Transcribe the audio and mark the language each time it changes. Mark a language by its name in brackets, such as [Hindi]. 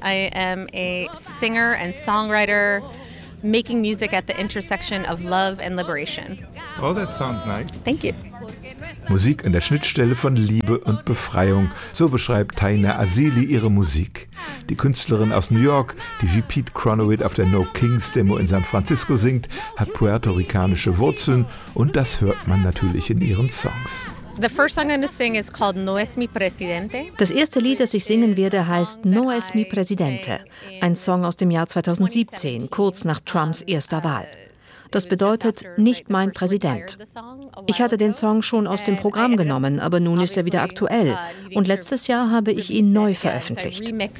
[English] I am a singer and songwriter making music at the intersection of love and liberation. Oh, that sounds nice. Thank you. [German] Musik an der Schnittstelle von Liebe und Befreiung, so beschreibt Taina Azili ihre Musik. Die Künstlerin aus New York, die wie Pete Cronowit auf der No Kings Demo in San Francisco singt, hat puerto-ricanische Wurzeln und das hört man natürlich in ihren Songs. [English] The first song I'm going to sing is called No Es Mi Presidente. [German] Das erste Lied, das ich singen werde, heißt No Es Mi Presidente. Ein Song aus dem Jahr 2017, kurz nach Trumps erster Wahl. Das bedeutet nicht mein Präsident. Ich hatte den Song schon aus dem Programm genommen, aber nun ist er wieder aktuell. Und letztes Jahr habe ich ihn neu veröffentlicht.